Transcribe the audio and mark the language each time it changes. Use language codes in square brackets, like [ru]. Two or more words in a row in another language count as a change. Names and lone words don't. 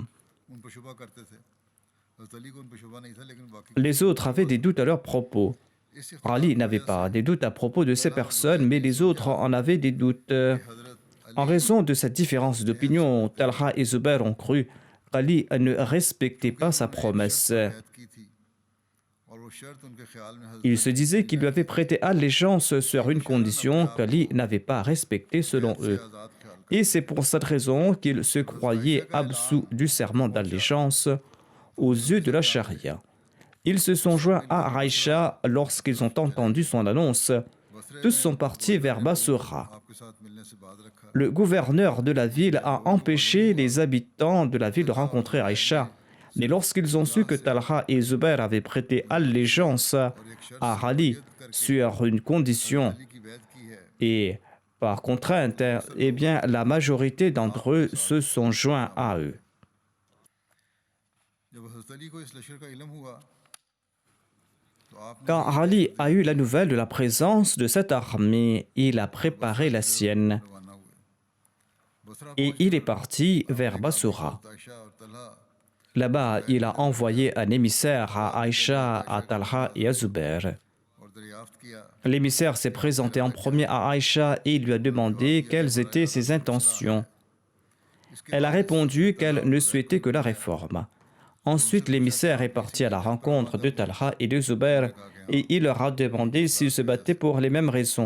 [ur] ان پر شبہ کرتے تھے. حضرت علی کو ان پر شبہ نہیں تھا لیکن باقی [fr] Les autres avaient des doutes à leur propos. इस Ali n'avait pas des doutes à propos de ces personnes, mais les autres en avaient des doutes. हजरत En raison de cette différence d'opinion, Talha et Zubair ont cru qu'Ali ne respectait pas sa promesse. [ur] علی کی تھی اور وہ شرط ان کے خیال میں حضرت [fr] Ils se disaient qu'il lui avait prêté allégeance sur une condition qu'Ali n'avait pas respectée selon eux. [ur] آزاد خیال [fr] Et c'est pour cette raison qu'ils se croyaient absous du serment d'allégeance aux yeux de la charia. Ils se sont joints à Aïcha lorsqu'ils ont entendu son annonce. Tous sont partis vers Bassora. [ur] آپ کے ساتھ ملنے سے بات رکھا. [fr] Le gouverneur de la ville a empêché les habitants de la ville de rencontrer Aïcha. Mais lorsqu'ils ont su que Talha et Zubair avaient prêté allégeance à Ali sur une condition [ur] علی کی بیعت کی ہے. [fr] et par contrainte, eh bien, la majorité d'entre eux se sont joints à eux. [ur] جب حضرت علی کو اس لشکر کا علم ہوا تو آپ نے [fr] Quand Ali a eu la nouvelle de la présence de cette armée, il a préparé la sienne [ur] روانہ ہوئے۔ بصرہ [fr] et il est parti vers Bassora. [ur] عائشہ اور طلحہ [fr] Là-bas, il a envoyé un émissaire à Aïcha, à Talha et à Zubair. [ur] اور دریافت [fr] L'émissaire s'est présenté en premier à Aïcha et lui a demandé quelles étaient ses intentions. Elle a répondu qu'elle ne souhaitait que la réforme. Ensuite, l'émissaire est parti à la rencontre de Talha et de Zubair et il leur a demandé s'ils se battaient pour les mêmes raisons.